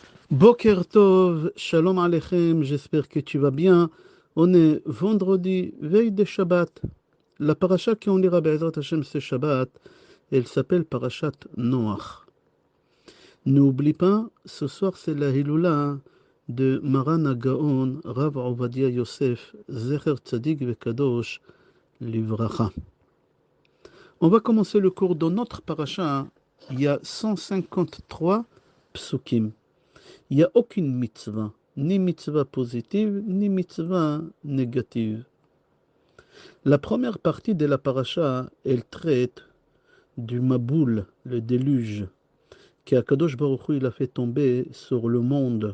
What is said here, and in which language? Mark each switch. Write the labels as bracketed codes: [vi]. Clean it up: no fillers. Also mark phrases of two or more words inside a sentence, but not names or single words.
[he] בוקר טוב, שלום עליכם, [fr] j'espère que tu vas bien. On est vendredi, veille de Shabbat. La paracha qu'on lira [he] בעזרת השם [fr] ce Shabbat, elle s'appelle [he] פרשת נח. [fr] N'oublie pas, ce soir c'est la Hilula de [he] מרן הגאון, [fr] Rav Ovadia Yosef, [he] זכר צדיק וקדוש לברכה. [fr] On va commencer le cours dans notre paracha. Il y a 153 psukim. Il n'y a aucune mitzvah, ni mitzvah positive, ni mitzvah négative. La première partie de la paracha, elle traite du Maboul, le déluge, qu' [he] הקדוש ברוך הוא [fr] il a fait tomber sur le monde.